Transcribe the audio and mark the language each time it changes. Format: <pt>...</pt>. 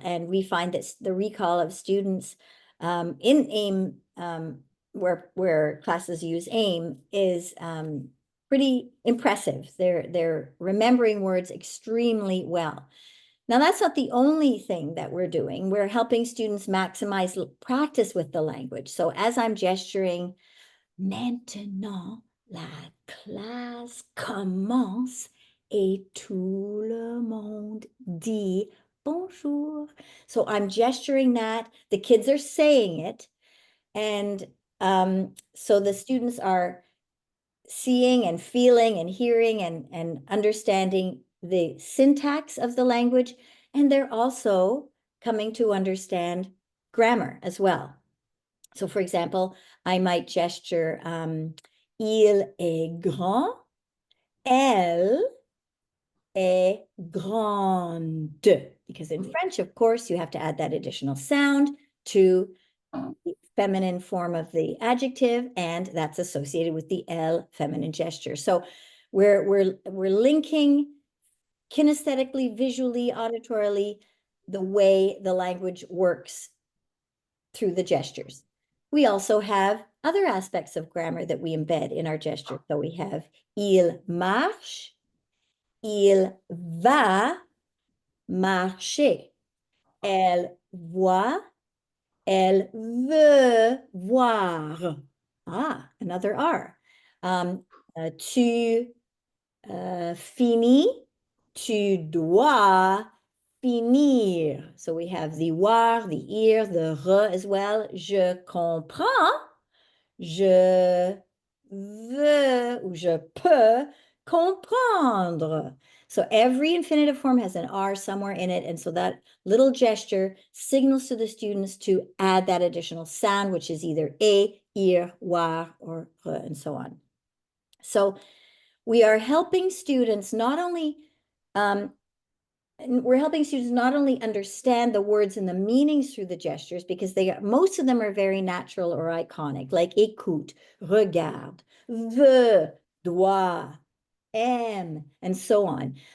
<en>And we find that the recall of students in AIM, where classes use AIM, is pretty impressive. They're remembering words extremely well. Now, that's not the only thing that we're doing. We're helping students maximize practice with the language. So as I'm gesturing,</en> <fr>maintenant, la classe commence et tout le monde dit bonjour.</fr> <en>So I'm gesturing that. The kids are saying it. And so the students are seeing and feeling and hearing and understanding the syntax of the language. And they're also coming to understand grammar as well. So for example, I might gesture,</en> <fr>il est grand, elle est grande.</fr> <en>Because in French, of course, you have to add that additional sound to the feminine form of the adjective, and that's associated with the elle feminine gesture. So we're linking kinesthetically, visually, auditorily, the way the language works through the gestures. We also have other aspects of grammar that we embed in our gesture. So we have</en> <fr>il marche, il va marcher, elle voit, elle veut voir.</fr> <en>Ah, another R.</en> <fr>Tu Fini, tu dois finir.</fr> <en>So we have the voir, the ir, the re as well.</en> <fr>Je comprends, je veux, ou je peux comprendre.</fr> <en>So every infinitive form has an R somewhere in it. And so that little gesture signals to the students to add that additional sound, which is either a, ir, voir, or re, and so on. So we are helping students not only understand the words and the meanings through the gestures, because most of them are very natural or iconic, like écoute, regarde, veut, doit, aime, and so on.</en>